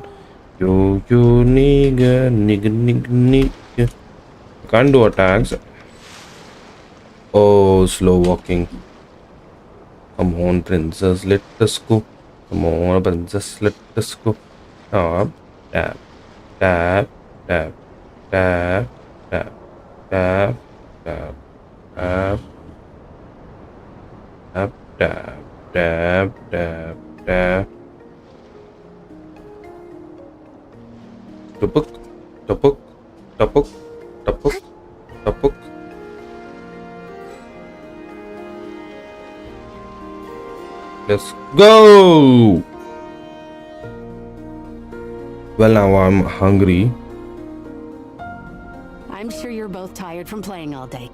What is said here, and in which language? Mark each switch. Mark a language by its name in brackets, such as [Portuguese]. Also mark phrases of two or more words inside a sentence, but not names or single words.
[English] Yo, nigga. Can't do attacks. Oh, slow walking. Come on, princess, let us go. Come on, princess, let us go. Tap, tap, tap, tap, tap, tap, tap, tap, tap, tap, tap, tap, tap, tap. Tupuk, tupuk, tupuk, tupuk, tupuk. Let's go! Well, now I'm hungry. I'm sure you're both tired from playing all day.